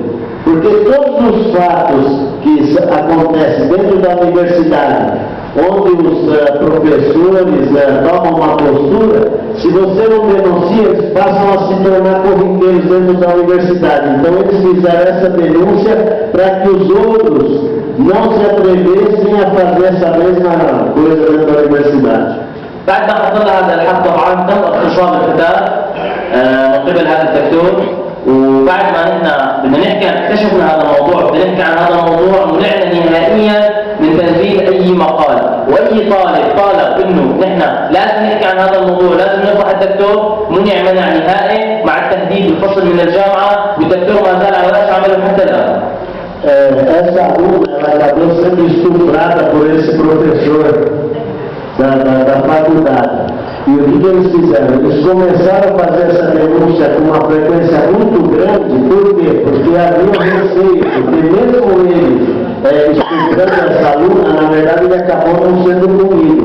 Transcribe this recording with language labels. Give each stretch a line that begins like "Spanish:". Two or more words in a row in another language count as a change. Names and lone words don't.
Portuguese: Porque todos os fatos que acontecem dentro da universidade, onde os professores tomam uma postura, se você não denuncia, eles passam a se tornar corriqueiros dentro da universidade. Então eles fizeram essa denúncia para que os outros não se atrevessem a fazer essa mesma coisa dentro da universidade.
Arabic: بعد ما حصل هذا الحق طبعا تم اغتصاب الفتاة من قبل هذا الدكتور، وبعد ما نحن بدنا نحكي اكتشفنا هذا الموضوع، بدنا نحكي عن هذا الموضوع منعنا نهائيا من تنزيل اي مقال، واي طالب انه نحن لازم نحكي عن هذا الموضوع، لازم نفضح الدكتور، منع نهائي مع التهديد بالفصل من الجامعه، والدكتور ما زال على راس عمله حتى الان.
Portuguese: Essa aluna ela acabou sendo estuprada por esse professor da faculdade. E o que eles fizeram? Eles começaram a fazer essa denúncia com uma frequência muito grande. Por quê? Porque havia um receio, porque mesmo ele estuprando essa aluna, na verdade ele acabou não sendo punido.